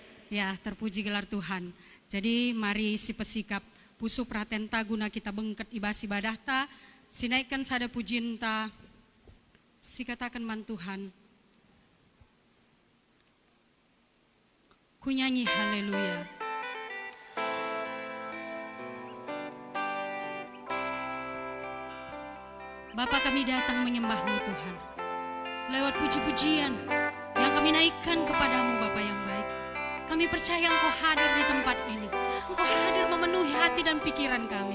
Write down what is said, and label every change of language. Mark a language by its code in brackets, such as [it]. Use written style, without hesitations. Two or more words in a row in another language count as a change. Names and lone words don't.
[btx] Ya, terpuji gelar Tuhan. Jadi mari si pesikap pusu pratenta guna kita bengket ibas ibadah ta, sinaikkan sada pujian ta, si katakan man Tuhan. Ku nyanyi haleluya. [id] Bapa, kami datang menyembah-Mu Tuhan. Lewat puji-pujian yang kami naikkan kepadamu Bapa yang baik. Kami percaya Engkau hadir di tempat ini. Engkau hadir memenuhi hati dan pikiran kami.